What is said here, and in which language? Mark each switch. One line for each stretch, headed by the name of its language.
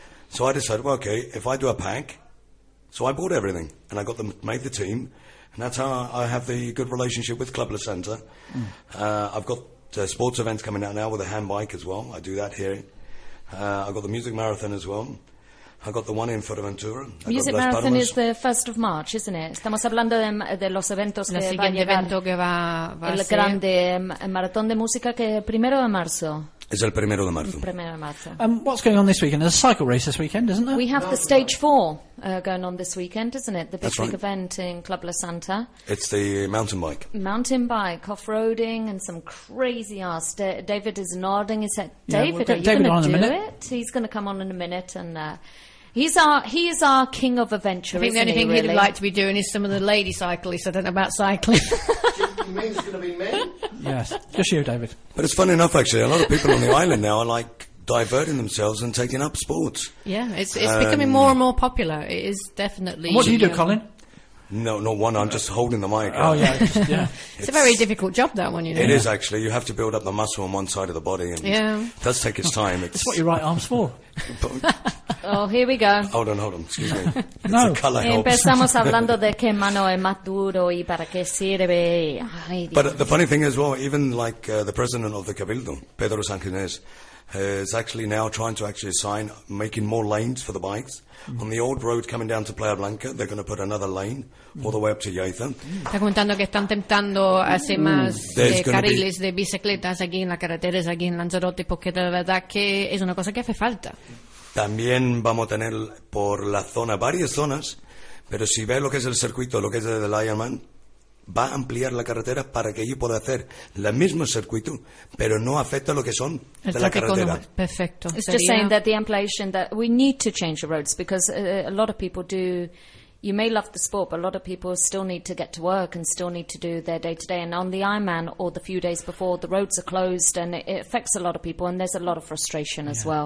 English: So I decided, well, okay, if I do a pack, so I bought everything and I got them, made the team, and that's how I have the good relationship with Club La Santa. Mm. I've got sports events coming out now with a hand bike as well, I do that here. I've got the music marathon as well. I got the one in Fuerteventura. Music Marathon is the 1st of March, isn't it?
Spanish: Estamos hablando de los eventos que van a llegar. Evento que va el ser. Grande Maratón de Música que primero de marzo. Es el primero de marzo. Primero de marzo.
English: What's going on this weekend? There's a cycle race this weekend, isn't there? We have Stage 4 going on this weekend, isn't it? The big, right. big event in Club La Santa. It's the mountain bike. Mountain bike, off-roading and some crazy ass. David is nodding. He said, David, are you going to do it? He's going to come on in a minute and... He is our king of adventure. I think the only thing he'd like to be doing is some of the lady cyclists. I don't know about cycling. Men's going to be men. Yes, just you, David. But it's funny enough, actually, a lot of people on the island now are like diverting themselves and taking up sports. Yeah, it's becoming more and more popular. It is definitely. What do you do, Colin? No, not one. I'm just holding the mic. Oh, yeah. It's a very difficult job, that one, you know. It is, actually. You have to build up the muscle on one side of the body. And it does take its time. It's what your right arm's for. Oh, here we go. Hold on. Excuse me. No. It's a color help.
Spanish: Empezamos hablando de qué mano es más duro y para qué sirve.
English: But the funny thing is, well, even like the president of the Cabildo, Pedro Sanchez, is actually now trying to actually assign making more lanes for the bikes. Mm. On the old road coming down to Playa Blanca, they're going to put another lane all the way up to Yaiza.
Spanish: Está comentando que están tentando hacer más carriles de bicicletas aquí en las carreteras, aquí en Lanzarote, porque de verdad que es una cosa que hace falta. También vamos a tener por la zona, varias zonas, pero si ves lo que es el circuito, lo que es el Ironman, va a ampliar la carretera para que yo pueda hacer el mismo circuito, pero no afecta lo que son de la carretera. Perfecto.
English: It's just saying that the ampliation, that we need to change the roads, because a lot of people do, you may love the sport, but a lot of people still need to get to work and still need to do their day-to-day. And on the Ironman or the few days before, the roads are closed and it affects a lot of people. And there's a lot of frustration as well.